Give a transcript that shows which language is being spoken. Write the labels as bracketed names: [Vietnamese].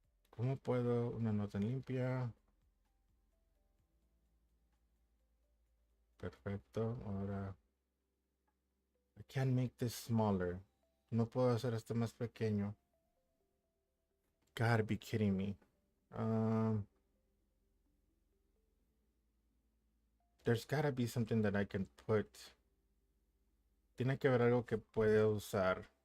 [Spanish] ¿Cómo puedo una nota limpia? Perfecto. Ahora, [English] I can't make this smaller. [Spanish] No puedo hacer esto más pequeño. [English] Gotta be kidding me. There's gotta be something that I can put. [Spanish] Tiene que haber algo que pueda usar.